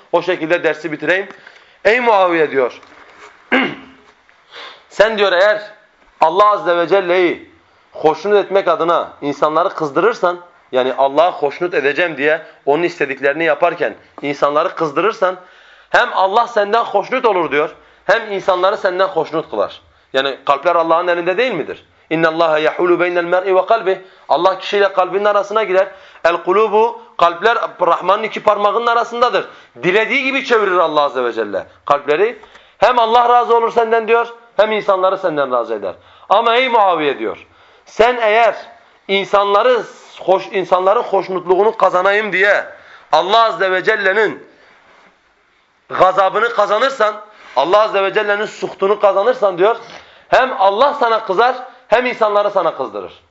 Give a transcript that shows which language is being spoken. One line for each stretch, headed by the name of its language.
Turkish: O şekilde dersi bitireyim. Ey Muaviye diyor, sen diyor eğer Allah Azze ve Celle'yi hoşnut etmek adına insanları kızdırırsan, yani Allah'a hoşnut edeceğim diye onun istediklerini yaparken insanları kızdırırsan, hem Allah senden hoşnut olur diyor, hem insanları senden hoşnut kılar. Yani kalpler Allah'ın elinde değil midir?
Arabic: اِنَّ اللّٰهَ يَحُولُ بَيْنَ الْمَرْءِ وَقَلْبِهِ
Turkish: Allah kişiyle kalbinin arasına girer. الْقُلُوبُ Kalpler Rahman'ın iki parmağının arasındadır. Dilediği gibi çevirir Allah Azze ve Celle kalpleri. Hem Allah razı olur senden diyor, hem insanları senden razı eder. Ama ey Muaviye diyor, sen eğer insanların hoşnutluğunu kazanayım diye Allah Azze ve Celle'nin gazabını kazanırsan, Allah Azze ve Celle'nin suhtunu kazanırsan diyor, hem Allah sana kızar, hem insanları sana kızdırır.